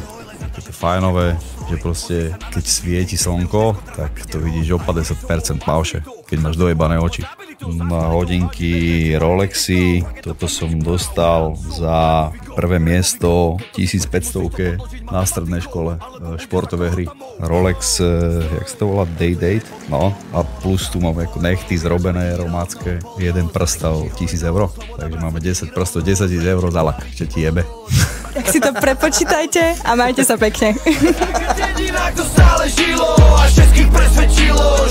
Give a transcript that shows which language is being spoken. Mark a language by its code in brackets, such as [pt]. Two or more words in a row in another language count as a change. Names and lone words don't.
[sk] Také fajnové, že proste keď svieti slnko, tak to vidíš o 50% tmavšie, keď máš dojebané oči. Na hodinky Rolexy, toto som dostal za prvé miesto 1500 na strednej škole, športové hry. Rolex, jak sa to volá, Day-Date, no a plus tu máme ako nechty zrobené romácké, jeden prst o 1000 eur, takže máme 10 prstov, 10 000 eur za lak, čo ti jebe. Tak si to prepočítajte a majte sa pekne. Jediná, kto stále žilo a všetkých presvedčilo,